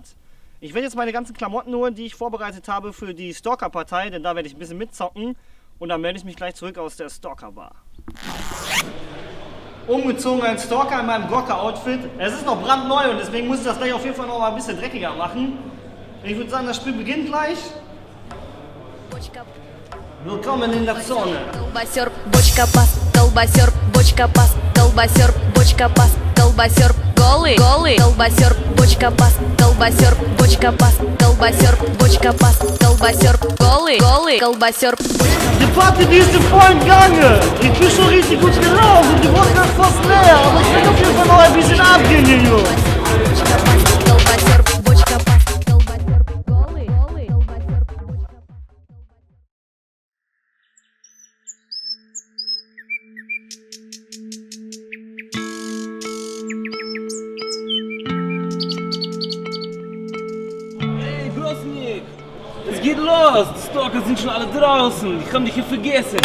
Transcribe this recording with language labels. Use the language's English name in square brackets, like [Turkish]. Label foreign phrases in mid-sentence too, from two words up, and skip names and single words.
[German] Ich werde jetzt meine ganzen Klamotten holen, die ich vorbereitet habe für die Stalker-Partei, denn da werde ich ein bisschen mitzocken und dann melde ich mich gleich zurück aus der Stalker-Bar. Umgezogen als Stalker in meinem Gorka-Outfit. Es ist noch brandneu und deswegen muss ich das gleich auf jeden Fall noch mal ein bisschen dreckiger machen. Ich würde sagen, das Spiel beginnt gleich. Willkommen in der Zone. [Russian] Колбасер, бочка пас, колбасер, бочка пас, колбасер, бочка пас, колбасер, голый, голый, колбасер, бочка пас, колбасер, бочка пас, колбасер, бочка пас, колбасер, голый, голый, колбасер. [German] Die Party, die ist im vollen Gange. Ich bin schon richtig gut gelaunt und die Wodka ist fast leer. Aber ich will auf jeden Fall noch ein bisschen abgehen hier, Jungs. [Russian] Колбасер, бочка пас, колбасер, голый, голый, колбасер, бочка пас. [German] Hey, hörst Nick? Es geht los! Die Stalker sind schon alle draußen. Ich hab dich hier vergessen.